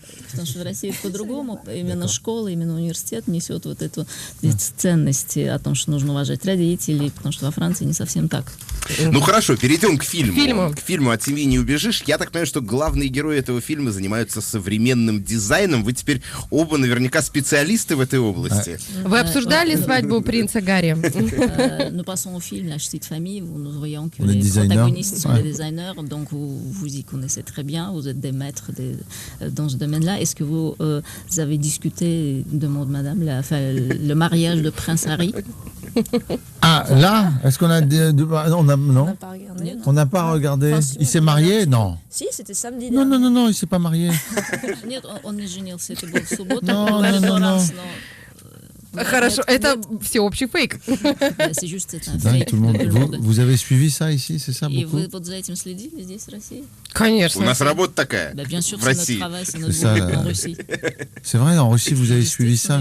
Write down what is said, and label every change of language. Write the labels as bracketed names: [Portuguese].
[Russian] Потому что в России это по-другому. Именно школа, именно университет несет вот эту ценность о том, что нужно уважать родителей, потому что во Франции не совсем так. Ну хорошо, перейдем к фильму. К фильму «От семьи не убежишь». Я так понимаю, что главные герои этого фильма занимаются современным дизайном. Вы теперь оба наверняка специалисты в этой области. Вы обсуждали свадьбу принца Гарри? [French] Nous passons au film La Petite Famille, où nous voyons que les protagonistes sont des designers, donc vous y connaissez très bien, vous êtes des maîtres dans ce domaine-là. Est-ce que vous avez discuté, demande madame, le mariage de Prince Harry? Ah, là, est-ce qu'on a... non, on n'a pas regardé. Il s'est marié? Non. Si, c'était samedi. Non, il s'est pas marié. [Russian] Нет, он не женился, это был в субботу. [French] Non. [Russian] Хорошо, это всеобщий фейк. [French] C'est juste un fake. Tout le monde. Vous avez suivi ça ici, c'est ça? [Russian] И вы вот за этим следили здесь, в России? Конечно. У нас работа такая [French] Bien sûr, [Russian] в [French] c'est notre [Russian] России. [French] travail, c'est notre boulot en Russie. C'est vrai, en Russie, vous avez suivi ça?